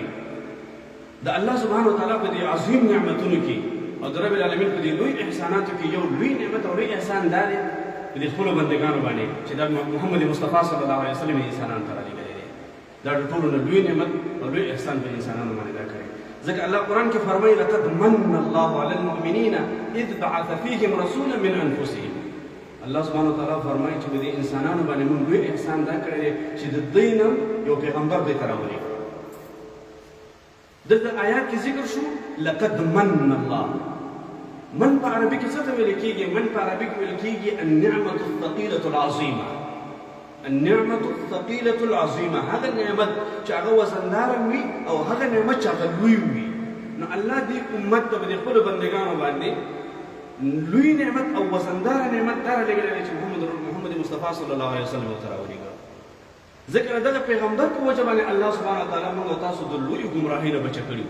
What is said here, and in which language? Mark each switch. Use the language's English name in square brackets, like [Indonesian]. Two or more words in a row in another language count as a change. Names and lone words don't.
[Pashto] د [Arabic] الله سبحانه وتعالی [Pashto] په دې عظیم نعمتونو کې او د [Arabic] رب العالمین [Pashto] په دې لوی احساناتو کې یو لوی نعمت او لوی احسان دا دی په دې خپلو بندګانو باندې چې دا محمد مصطفی [Arabic] صلی الله علیه وسلم [Pashto] انسانانو ته رالیږلی دی. دا د ټولو نه لوی نعمت او لوی احسان په انسانانو باندې دا کړی. ځکه الله قرآن کې فرمایي: [Arabic] لقد من الله علی المؤمنین اذ بعث فیهم رسولا من انفسهم. الله سبحانه وتعالی [Pashto] فرمایي چې په دې انسانانو باندې موږ لوی احسان دا کړی دی چې د دوی نه یو پیغمبر دوی ته راولېږو. دلته آیات کې ذکر شو [Arabic] لقد من الله. [Pashto] من په عربي کې څه ته ویل کېږي؟ من په عربي کې ویل کېږي [Arabic] النعمة الثقيلة العظیمه. النعمة الثقيلة العظیمه، [Pashto] هغه نعمت چې هغه وزنداره وي او هغه نعمت چې هغه لوی وي. نو الله دې امت ته په دې خپلو بندګانو باندې لوی نعمت او وزنداره نعمت دا رالیږلی دی چې محمد مصطفی [Arabic] صلی الله علیه وسلم [Pashto] ورته راولېږه. ځکه د دغه پیغمبر په وجه باندې [Arabic] الله سبحانه وتعالی [Pashto] موږ او تاسو د لویو ګمراهۍ نه بچه کړي.